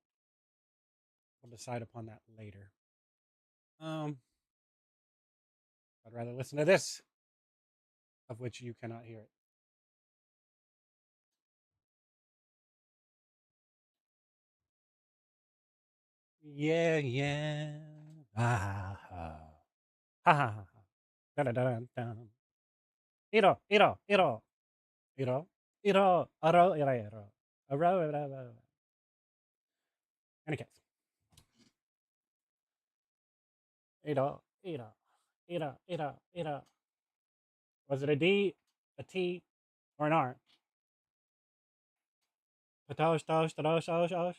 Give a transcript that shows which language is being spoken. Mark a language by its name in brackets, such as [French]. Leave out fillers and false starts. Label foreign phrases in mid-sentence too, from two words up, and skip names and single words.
[English] We'll decide upon that later. I'd rather listen to this, of which you cannot hear it. Yeah, yeah. Ah, ha, ha, ha, ha. Da da da da. Iro, iro, iro, iro, iro, aro, iro, iro, aro, iro, iro. Any case, iro, iro, iro, iro, iro. Was it a D, a T, or an R? Tosh, tosh, tosh, tosh, tosh.